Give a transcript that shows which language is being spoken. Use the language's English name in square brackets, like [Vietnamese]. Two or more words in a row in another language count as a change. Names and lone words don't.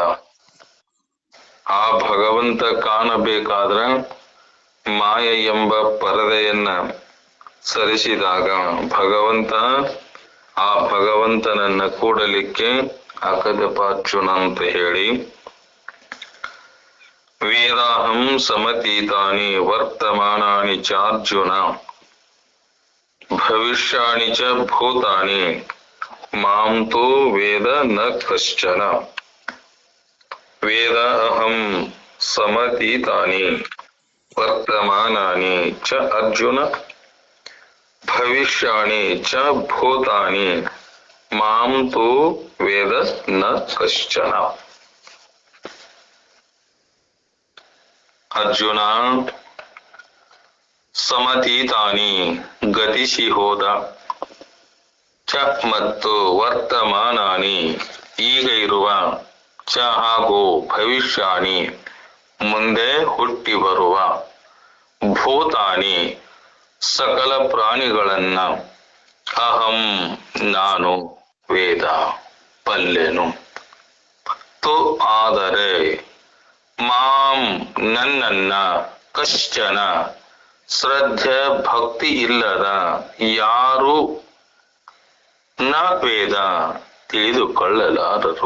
[Kannada] ಆ ಭಗವಂತ ಕಾಣಬೇಕಾದ್ರ ಮಾಯ ಎಂಬ ಪರದೆಯನ್ನ ಸರಿಸಿದಾಗ ಭಗವಂತ ಆ ಭಗವಂತನನ್ನ ಕೂಡಲಿಕ್ಕೆ ಅಕದಪಾರ್ಜುನ ಅಂತ ಹೇಳಿ [Sanskrit] ವೇದಾಹಂ ಸಮತೀತಾನಿ ವರ್ತಮಾನಾನಿ ಚಾರ್ಜುನ ಭವಿಷ್ಯಾಣಿ ಚ ಭೂತಾನಿ ಮಾಂ ತು ವೇದ ನ ಕಶ್ಚನ. ವೇದ ಅಹಂ ಸಮತೀತಾನಿ ವರ್ತಮಾನಾನಿ ಚ ಅರ್ಜುನ ಭವಿಷ್ಯಾಣಿ ಚ ಭೂತಾನಿ ಮಾಂ ತು ವೇದ ನ ಕಶ್ಚನ. [Kannada] ಅರ್ಜುನ, ಸಮತೀತಾನಿ ಗತಿಸಿ ಹೋದ, ಚ ಮತ್ತು ವರ್ತಮಾನಾನಿ ಈಗ ಇರುವ, ಚ ಹಾಗೂ ಭವಿಷ್ಯಾಣಿ ಮುಂದೆ ಹುಟ್ಟಿ ಬರುವ, ಭೂತಾನಿ ಸಕಲ ಪ್ರಾಣಿಗಳನ್ನ, ಅಹಂ ನಾನು ವೇದ ಬಲ್ಲೆನು, ತು ಆದರೆ, ಮಾಂ ನನ್ನನ್ನ, ಕಶ್ಚನ ಶ್ರದ್ಧೆ ಭಕ್ತಿ ಇಲ್ಲದ ಯಾರು [Sanskrit] ನ ವೇದ [Kannada] ತಿಳಿದುಕೊಳ್ಳಲಾರರು.